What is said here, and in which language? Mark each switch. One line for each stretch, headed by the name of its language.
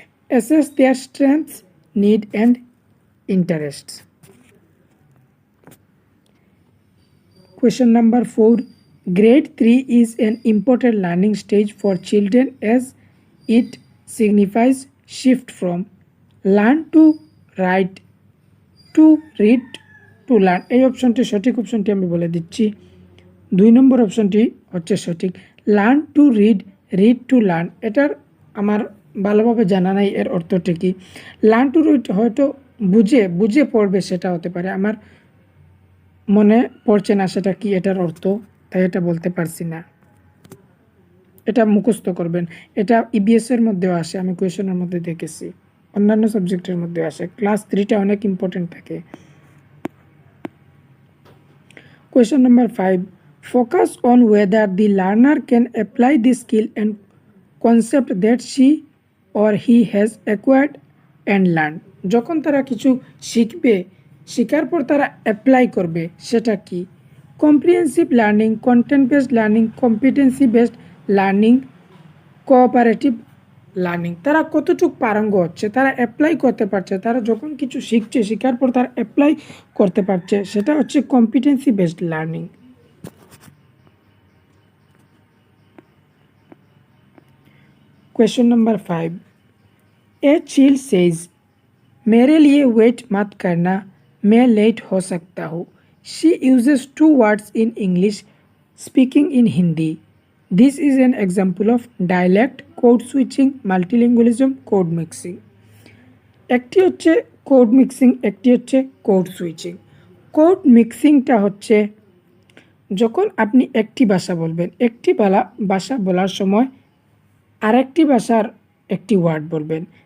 English: Assess their strengths, need and interests. Question number 4. Grade 3 is an important learning stage for children as it signifies shift from learn to write to read to learn.
Bangla: এই অপশনটি সঠিক অপশনটি আমি বলে দিচ্ছি। 2 নম্বর অপশনটি হচ্ছে সঠিক,
English: Learn to read, read to learn.
Bangla: এটার আমার ভালোভাবে জানা নাই এর অর্থটি কি। লার্ন টু রিড হয়তো বুঝে পড়বে, সেটা হতে পারে, আমার মনে পড়ছে না সেটা কি এটার অর্থ, তাই এটা বলতে পারছি না। এটা মুখস্থ করবেন। এটা ইবিএস এর মধ্যেও আসে, আমি কোয়েশনের মধ্যে দেখেছি, অন্যান্য সাবজেক্টের মধ্যেও আসে। ক্লাস 3টা অনেক ইম্পর্টেন্ট থাকে।
English: Question number 5. Focus on whether the learner can apply the skill and concept that she or he has acquired and learned.
Bangla: যখন তারা কিছু শিখবে, শেখার পর তারা অ্যাপ্লাই করবে, সেটা কি?
English: Comprehensive learning, content based learning, competency based learning, cooperative learning.
Bangla: তারা কতটুকু পারঙ্গ হচ্ছে, তারা অ্যাপ্লাই করতে পারছে, তারা যখন কিছু শিখছে, শেখার পর তারা অ্যাপ্লাই করতে পারছে, সেটা হচ্ছে competency based learning.
English: Question number 5. A cheel says
Hindi: मेरे लिए वेट मत करना, मैं लेट हो सकता हूँ।
English: She uses 2 words in English, speaking in Hindi. This is an example of dialect, code switching, multilingualism, code mixing.
Bangla: একটি হচ্ছে কোড মিক্সিং, একটি হচ্ছে কোড সুইচিং। কোড মিক্সিংটা হচ্ছে যখন আপনি একটি ভাষা বলবেন, একটি ভাষা বলার সময় আরেকটি ভাষার একটি ওয়ার্ড বলবেন।